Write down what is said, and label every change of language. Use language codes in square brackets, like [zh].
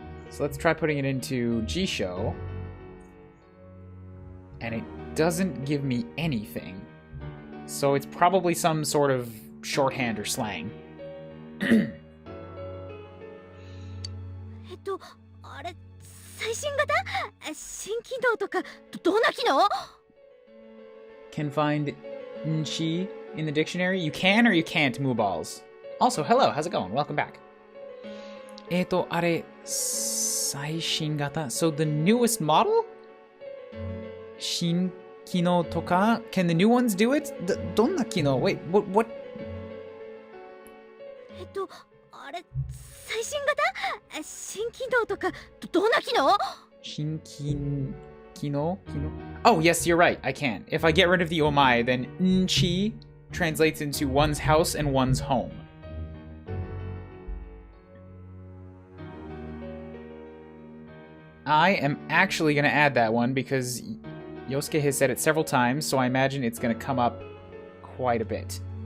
[en] So let's try putting it into Jisho. And it doesn't give me anything. So it's probably some sort of shorthand or slang. [ja] あれ最新型新機能とかどんな機能 [en] Can find nchi in the dictionary? You can or you can't, Mooballs. Also, hello, how's it going? Welcome back. [ja] あれ最新型 [en] So the newest model? [ja] 新機能とか [en] Can the new ones do it? [ja] どんな機能 [en] Wait, what? [ja] あれ最新型新機能とかどんな機能 [en] Kino? Oh, yes, you're right. I can. If I get rid of the omai, then nchi translates into one's house and one's home. I am actually going to add that one because Yosuke has said it several times, so I imagine it's going to come up quite a bit.